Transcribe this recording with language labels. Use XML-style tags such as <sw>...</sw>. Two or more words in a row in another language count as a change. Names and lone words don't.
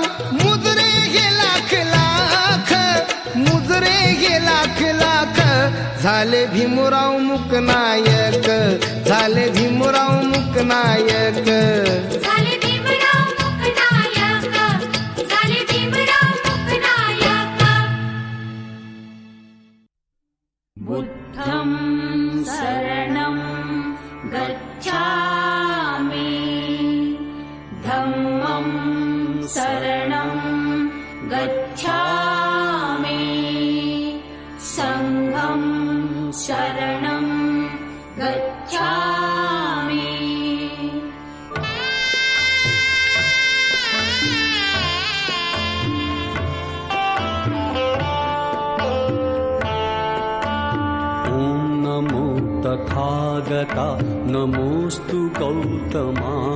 <mr>मुजरे गे लाख लाख, मुजरे गे लाख लाख. झाले भीमराव मुकनायक, झाले भीमराव मुकनायक. झाले भीमराव मुकनायक, झाले भीमराव मुकनायक.</mr> <pi>बुद्धं शरणं गच्छामि, धम्मं शरणं गच्छामि, संघं शरणं गच्छामि. ॐ नमो तथागता नमोऽस्तु गौतमा.</pi>